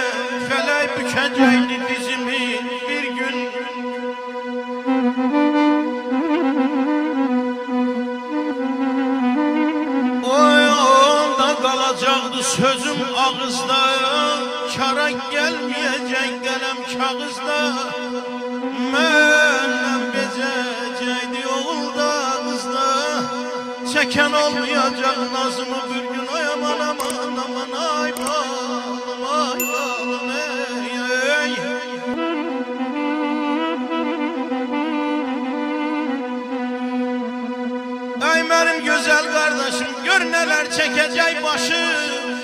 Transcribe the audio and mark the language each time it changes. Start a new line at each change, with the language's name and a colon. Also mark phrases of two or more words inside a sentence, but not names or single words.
Turkish: Felek bükecekti dizimi bir gün. O yolda kalacaktı sözüm ağızda. Kara gelmeyecek kalem kağızda.
Azerbaijani: Məndən bezəcəkdi yolda qızda. Çəkən olmayacaq nazımı bir gün. Ay aman aman aman ay balım ay balım ey. Ay mənim gözəl qardaşım, gör nələr çəkəcək başım.